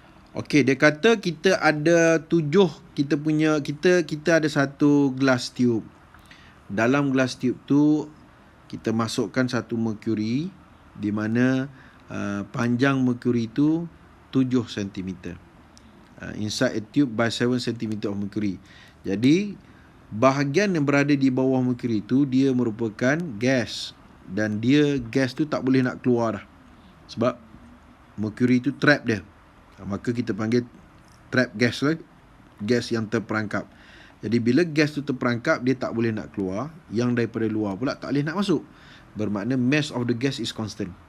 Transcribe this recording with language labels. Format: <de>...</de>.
<ms>Okey, dia kata kita ada 7, kita ada satu glass tube. Dalam glass tube tu kita masukkan satu mercury, di mana panjang mercury tu 7 cm.</ms> <en>Inside a tube by 7 cm of mercury.</en> <ms>Jadi bahagian yang berada di bawah mercury tu, dia merupakan gas, dan gas tu tak boleh nak keluar dah, sebab mercury tu trap dia. Maka kita panggil trap gas lah, gas yang terperangkap. Jadi bila gas tu terperangkap, dia tak boleh nak keluar. Yang daripada luar pula tak boleh nak masuk. Bermakna</ms> <en>mass of the gas is constant.</en>